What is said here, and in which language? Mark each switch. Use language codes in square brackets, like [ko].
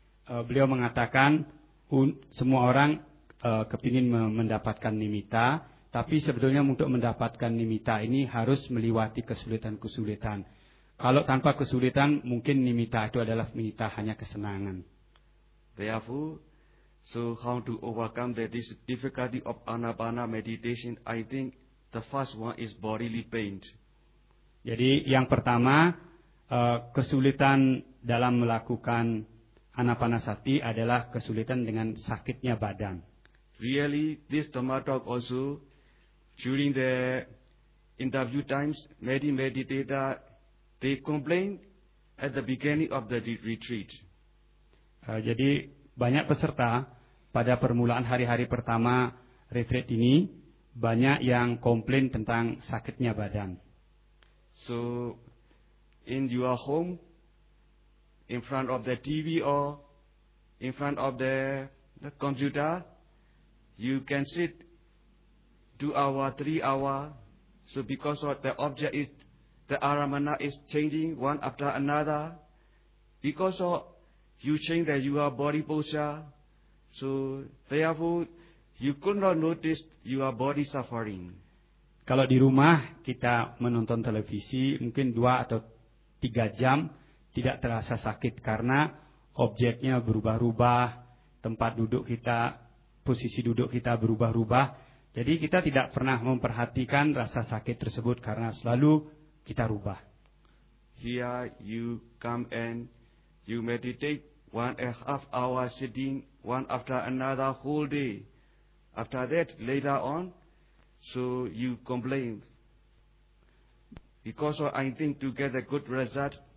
[id] Beliau mengatakan, semua orang kepingin mendapatkan nimitta, tapi sebetulnya untuk mendapatkan nimitta ini harus melewati kesulitan-kesulitan. Kalau tanpa kesulitan, mungkin nimitta itu adalah nimitta hanya kesenangan. [en] Therefore, so how to overcome the difficulty of anapana meditation, I think the first one is bodily pain. [id] Jadi yang pertama, kesulitan dalam melakukan anapanasati adalah kesulitan dengan sakitnya badan. [en] Really, this Dhamma talk also, during the interview times, many meditator, they complain at the beginning of the retreat. [id] Jadi banyak peserta pada permulaan hari-hari pertama retreat ini, banyak yang komplain tentang sakitnya badan. [en] So, in your home, in front of the TV or in front of the computer, you can sit 2 hour, 3 hour. So, because of the object is, the aramana is changing one after another. Because of you change that your body posture, so therefore, you could not notice your body suffering. [id] Kalau di rumah kita menonton televisi mungkin 2 atau 3 jam tidak terasa sakit karena objeknya berubah-ubah, tempat duduk kita, posisi duduk kita berubah-ubah. Jadi kita tidak pernah memperhatikan rasa sakit tersebut karena selalu kita rubah. [en] Here you come and you meditate 1.5 hour sitting one after another whole day. After that, later on, so you complain. Because I think to get a good result,